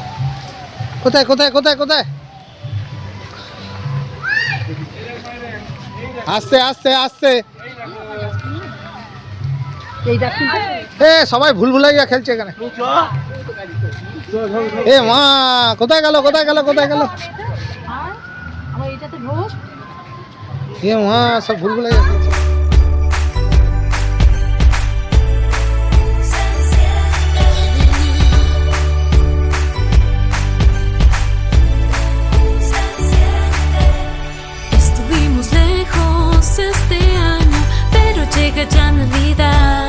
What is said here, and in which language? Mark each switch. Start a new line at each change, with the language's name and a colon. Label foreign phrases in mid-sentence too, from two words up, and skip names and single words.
Bangla: কোথায় কোথায় কোথায় কোথায়? আস্তে আস্তে আস্তে। এ সবাই ভুল ভুলাইয়া খেলছে এখানে। এ মা কোথায় গেল কোথায় গেল কোথায় গেল? এ মা সব ভুল ভুলাইয়া খেলছে।
Spanish: Estuvimos lejos este año, pero llega ya Navidad.